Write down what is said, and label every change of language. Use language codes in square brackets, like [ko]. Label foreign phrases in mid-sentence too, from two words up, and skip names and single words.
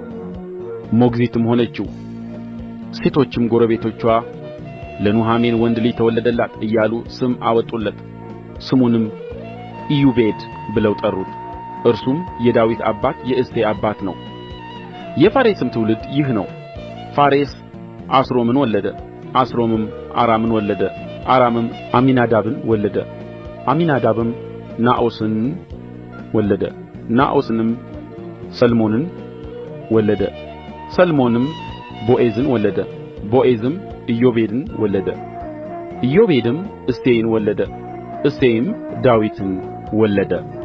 [am] ሞግዚትም ሆነችው። ሴቶችም ጎረቤቶቿ ለኑኃሚን ወንድ ልጅ ተወለደላት እያሉ ስም አወጡለት። ስሙንም ኢዮቤድ ብለው ጠሩት። እርሱም የዳዊት አባት የእሴይ አባት ነው። የፋሬስም ትውልድ ይህ ነው። ፋሬስ አስሮምን ወለደ። አስሮምም አራምን ወለደ። አራምም አሚናዳብን ወለደ። አሚናዳብም ናዖስን ወለደ። ናዖስንም ሰልሞንን ወለደ። ሰልሞንም ቦዔዝን ወለደ። ቦዔዝም ኢዮቤድን ወለደ። ኢዮቤድም እሴይን ወለደ። እሴይም ዳዊትን ወለደ።